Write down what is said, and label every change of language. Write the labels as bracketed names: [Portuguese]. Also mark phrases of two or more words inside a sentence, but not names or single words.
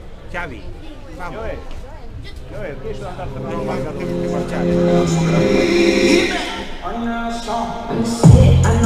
[Spanish] Xavi, vamos. [Italian] Joel, riesci ad andartene [Spanish] No, [Italian] a [Spanish] no, [Italian] casa? [Spanish] tengo que marchar.